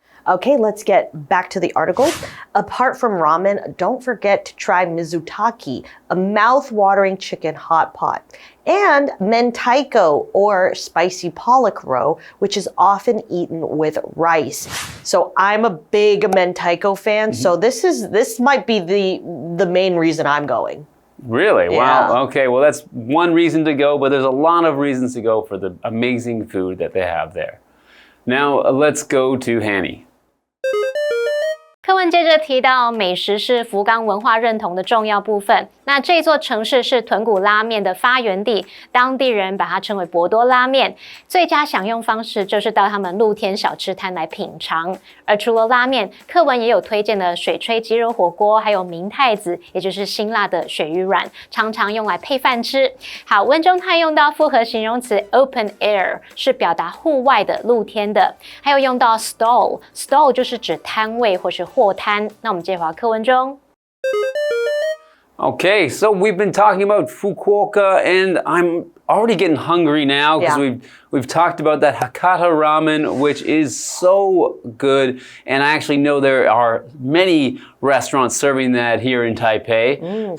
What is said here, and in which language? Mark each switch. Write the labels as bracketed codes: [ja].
[en] Okay, let's get back to the article. Apart from ramen, don't forget to try mizutaki, a mouth-watering chicken hot pot, and mentaiko, or spicy pollock roe, which is often eaten with rice. So I'm a big mentaiko fan, so this might be the main reason I'm going. Really? Yeah. Wow. Okay, well that's one reason to go, but there's a lot of reasons to go for the amazing food that they have there. Now let's go to Hanny. [zh] 课文接着提到，美食是福冈文化认同的重要部分。那这座城市是豚骨拉面的发源地，当地人把它称为博多拉面。最佳享用方式就是到他们露天小吃摊来品尝。而除了拉面，课文也有推荐的水炊鸡肉火锅，还有明太子，也就是辛辣的鳕鱼卵，常常用来配饭吃。好，文中它用到复合形容词 open air， 是表达户外的、露天的，还有用到 stall 就是指摊位或是货摊。那我们接着回到课文中。 [en] Okay, so we've been talking about Fukuoka, and I'm already getting hungry now because we've talked about that Hakata ramen, which is so good, and I actually know there are many restaurants serving that here in Taipei.